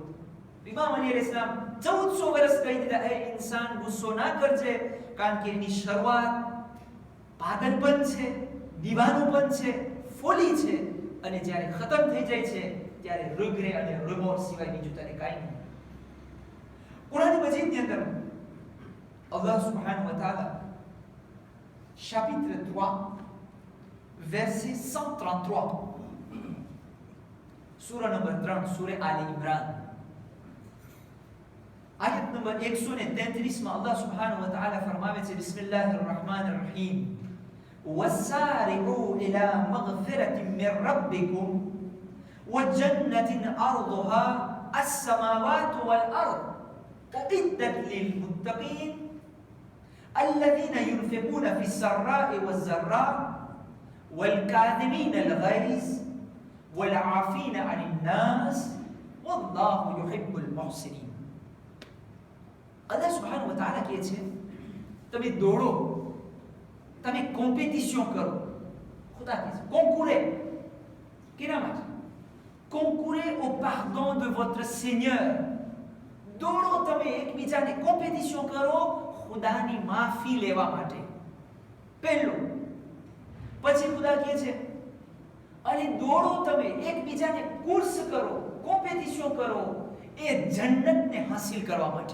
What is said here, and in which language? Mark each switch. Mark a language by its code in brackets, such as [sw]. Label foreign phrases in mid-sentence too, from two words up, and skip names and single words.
[gu] ઇમામ અલી અલૈહિસ્સલામ 1400 વર્ષ કહી દીધા, એ ઇન્સાન ગુસ્સો ના કરજે, કારણ કે એની શરૂઆત પાગલપન છે, દીવાનોપન છે, ફોલી છે, અને જ્યારે ખતમ થઈ જાય છે ત્યારે રિગ્રેટ અને રિમોર્સ સિવાય બીજું તને કાંઈ નહીં. કુરાન મજીદની અંદર [ar] الله سبحانه وتعالى, [fr] chapitre 3, verset 133, [en] surah number 3, surah Ali Imran, [gu] ayat number 133 માં [ar] الله سبحانه وتعالى [gu] ફરમાવે છે, [ar] બિસ્મિલ્લાહિર الرحمن الرحيم وسارعوا إلى مغفرة من ربكم وجنة عرضها السماوات والأرض أعدت للمتقين الذين ينفقون في السراء والضراء والكاظمين الغيظ والعافين عن الناس والله يحب المحسنين. الله سبحانه وتعالى [gu] કહે છે, તમે દોડો, તમે કોમ્પિટિશન કરો. ખુદા કહે છે concourez. કેના માટે? [fr] concourez au pardon de votre Seigneur. [gu] દોડો, તમે એકબીજાને કોમ્પિટિશન કરો ખુદાની માફી લેવા માટે. પહેલું. પછી ખુદા કહે છે, અને દોડો તમે એકબીજાને કોર્સ કરો, કોમ્પિટિશન કરો એ જન્નતને હાસિલ કરવા માટે.